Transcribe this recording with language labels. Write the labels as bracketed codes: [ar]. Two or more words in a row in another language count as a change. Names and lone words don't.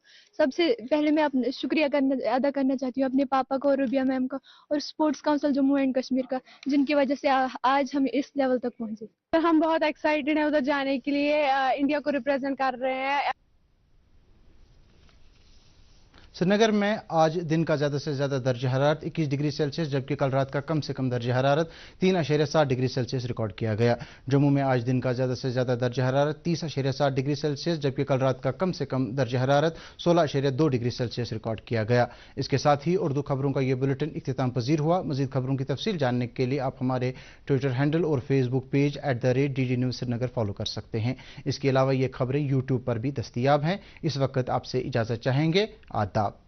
[ur] سب سے پہلے میں شکریہ ادا کرنا چاہتی ہوں اپنے پاپا کو، روبیہ میم کا اور اسپورٹس کونسل جموں اینڈ کشمیر کا، جن کی وجہ سے آج ہم اس لیول تک پہنچے۔ ہم بہت ایکسائٹیڈ ہیں ادھر جانے کے لیے، انڈیا کو ریپرزینٹ کر رہے ہیں۔ سری نگر میں آج دن کا زیادہ سے زیادہ درجہ حرارت 21 ڈگری سیلسیس جبکہ کل رات کا کم سے کم درجہ حرارت 3.7 ڈگری سیلسیس ریکارڈ کیا گیا۔ جموں میں آج دن کا زیادہ سے زیادہ درجہ حرارت 30.7 ڈگری سیلسیس جبکہ کل رات کا کم سے کم درجہ حرارت 16.2 ڈگری سیلسیس ریکارڈ کیا گیا۔ اس کے ساتھ ہی اردو خبروں کا یہ بلیٹن اختتام پذیر ہوا۔ مزید خبروں کی تفصیل جاننے کے لیے آپ ہمارے [en] Twitter handle [ur] اور [en] Facebook page [ur] @DD News سری نگر فالو کر سکتے ہیں۔ اس کے علاوہ یہ خبریں YouTube پر بھی دستیاب ہیں۔ اس وقت آپ سے اجازت چاہیں گے۔ آداب۔